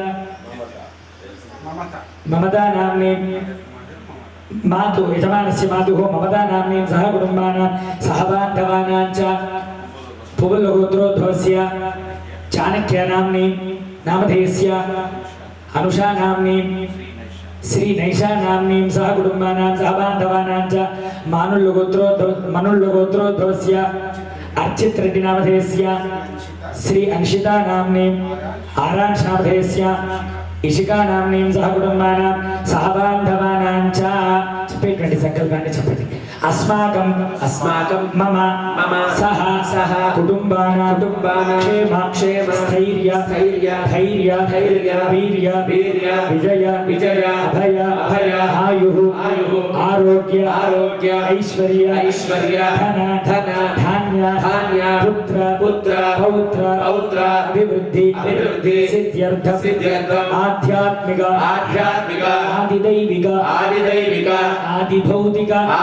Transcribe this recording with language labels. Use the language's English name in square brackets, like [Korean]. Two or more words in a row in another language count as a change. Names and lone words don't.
[Sanskrit] ममता नाम्नी मातु यजमानस्य मातुः ममता नाम्नी सह कुटुम्बानां सह बान्धवानां च पुबुलगोत्रोद्भवस्य चाणक्य नाम्नी नामधेयस्य अनुषा नाम्नी श्री नैषा नाम्नीं सह कुटुम्बानां सह बान्धवानां च मानुल्लगोत्रोद्भवस्य अर्चित रेड्डी नामधेयस्य श्री अंशिता नाम्नीं आरांश नामधेयस्य इशिका नाम्नीं सह कुटुम्बानां सह बान्धवानां च [Telugu] చెప్పేటువంటి సంకల్పాన్ని చెప్పండి [Sanskrit] अस्माकं मम सह कुटुम्बानां क्षेम स्थैर्य वीर्य विजय अभय आयुः आरोग्य ऐश्वर्य धन धान्य पुत्र पौत्र अभिवृद्धि सिद्ध्यर्थम आध्यात्मिक आदिदैविक आदिभौतिक